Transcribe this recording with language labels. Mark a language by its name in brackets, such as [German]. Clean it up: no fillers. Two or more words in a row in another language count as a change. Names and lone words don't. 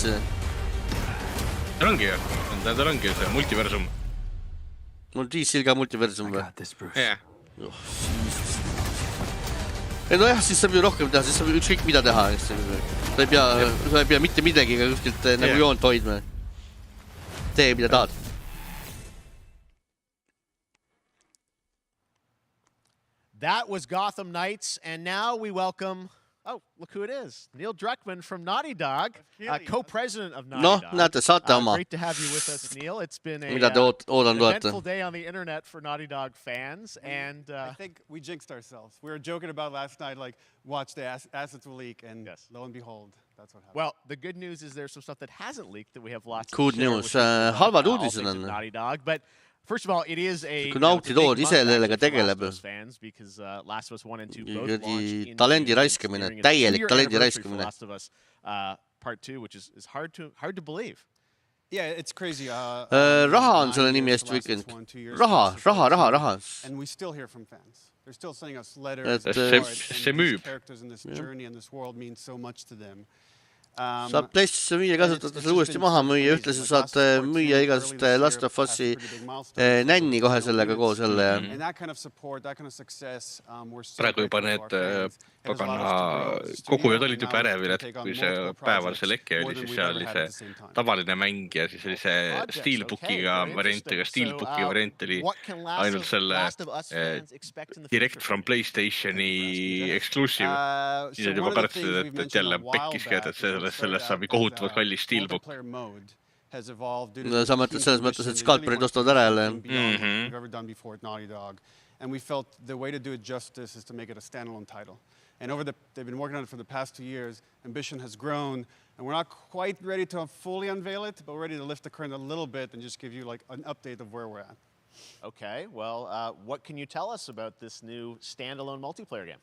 [Estonian] Tal ongi see multiversum. Mul DC-l ka multiversum või? Jah. Nojah, siis saab ju rohkem teha, siis saab ükskõik mida teha. Sa ei pea mitte midagi kuskilt nagu joont hoidma. Tee, mida tahad. [English] That was Gotham Knights, and now we welcome... Oh, look who it is. Neil Druckmann from Naughty Dog, co-president of Naughty Dog. [Estonian] Näete, saate oma. [English] Great to have you with us, Neil. It's been an eventful day on the internet for Naughty Dog fans. And I think we jinxed ourselves. We were joking about last night, like, watch the assets will leak, and lo and behold, that's what happened. Well, the good news is there's some stuff that hasn't leaked that we have lots Good to share news. with [Estonian] Halvad uudised on. [English] Naughty Dog, but first of all, it is a [Estonian] Naughty Dog ise sellega tegeleb. Talendi raiskamine, täielik talendi raiskamine. [English] Part 2, which is hard to believe. Yeah, it's crazy. [Estonian] Raha on selle nimi eest võikend. Raha. [English] And we still hear from fans. They're still sending us letters. [Estonian] See müüb. [English] Characters in this journey and this world mean so much to them. [Estonian] Saab PlayStation 5 kasutada selle uuesti maha müüa, ühtlasi saad müüa igast Last of Us'i nänni kohe sellega koos jälle. Praegu juba need pagana kogujad olid juba ärevil, et kui see päeval see leke oli, siis seal oli see tavaline mäng ja siis oli see Steelbookiga variant, aga Steelbooki variant oli ainult selle [English] direct from PlayStationi exclusive. [Estonian] Siis oli juba pärast, et jälle pekkiski, et sellest saab kohutavalt kallis Steelbook. Sa mõtled selles mõttes, et skalperid ostavad ära jälle. [English] And we felt the way to do it justice is to make it a standalone title. And they've been working on it for the past 2 years. Ambition has grown, and we're not quite ready to fully unveil it, but we're ready to lift the curtain a little bit and just give you like an update of where we're at. Okay, well, what can you tell us about this new standalone multiplayer game?